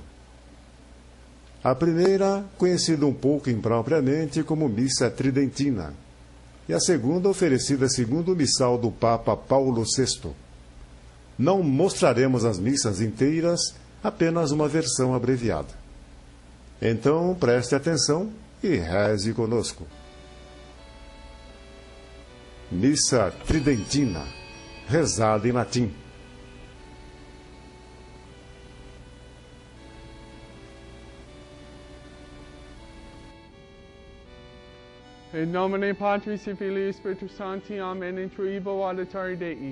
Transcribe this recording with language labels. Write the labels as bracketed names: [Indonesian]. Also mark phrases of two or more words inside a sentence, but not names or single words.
[Portuguese] A primeira, conhecida um pouco impropriamente como Missa Tridentina, e a segunda oferecida segundo o missal do Papa Paulo VI. Não mostraremos as missas inteiras, apenas uma versão abreviada. Então, preste atenção e reze conosco. Missa Tridentina, rezada em latim. [Latin] In nomine Patris et Filii Spiritus Sancti, Amen, in tribo auditari Dei.